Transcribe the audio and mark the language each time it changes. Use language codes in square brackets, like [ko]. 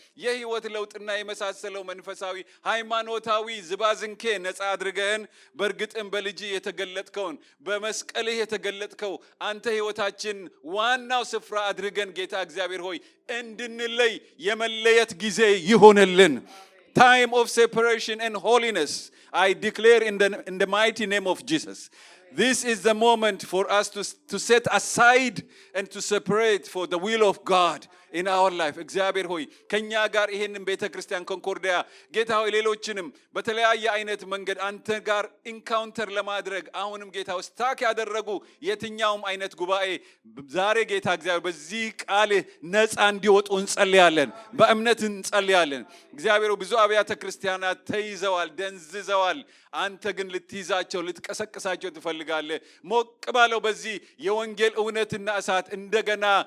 [am] የህይወት ለውጥና የመሳሰለው መንፈሳዊ ሃይማኖታዊ ዝባዝንኬ ነፃ አድርገን በእርግጥም በልጅ የተገለጥከውን በመስቀልህ የተገለጥከው አንተ ህይወታችን ዋናው ስፍራ አድርገን ጌታ እግዚአብሔር ሆይ እንድንለይ የመለየት ጊዜ ይሆንልን። [en] Time of separation and holiness, I declare in the mighty name of Jesus. This is the moment for us to set aside and to separate for the will of God in our life. [am] እግዚአብሔር ሆይ ከኛ ጋር ይሄንን ቤተክርስቲያን ኮንኮርዲያ ጌታ ሆይ ሌሎችንም በተለያየ አይነት መንገድ አንተ ጋር ኢንካውንተር ለማድረግ አሁንም ጌታ ሆይ ስታክ ያደረጉ የትኛውም አይነት ጉባኤ ዛሬ ጌታ እግዚአብሔር በዚህ ቃል ነፃ እንዲወጡ እንጸልያለን፣ በእምነት እንጸልያለን። እግዚአብሔር ብዙ አብያተ ክርስቲያናት ተይዘዋል፣ ደንዝዘዋል። አንተ ግን ልትይዛቸው ልትቀሰቅሳቸው ትፈልጋለህ። ሞቅ ባለው በዚህ የወንጌል እውነትና እሳት እንደገና